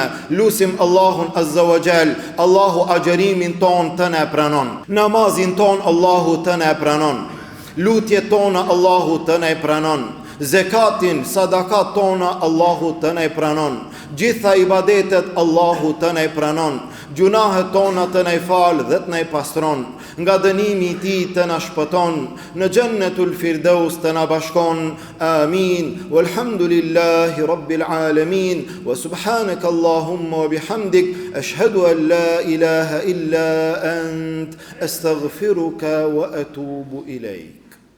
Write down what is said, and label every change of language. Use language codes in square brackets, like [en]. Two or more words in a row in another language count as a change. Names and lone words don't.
[sq] Lutim Allahun [ar] عز وجل, [sq] Allahu agjerimin ton të na pranon, namazin ton Allahu të na pranon, lutjet tona Allahu të na pranon, zekatin, sadakat tona Allahu të na pranon, gjitha ibadetet Allahu të na pranon, gjunahet tona të na fal dhe të na pastron, nga dënimi i tij të na shpëton, në Jannatul Firdaus të na bashkon. Amin. [ar] والحمد لله رب العالمين وسبحانك اللهم وبحمدك أشهد أن لا إله إلا أنت أستغفرك وأتوب إليك.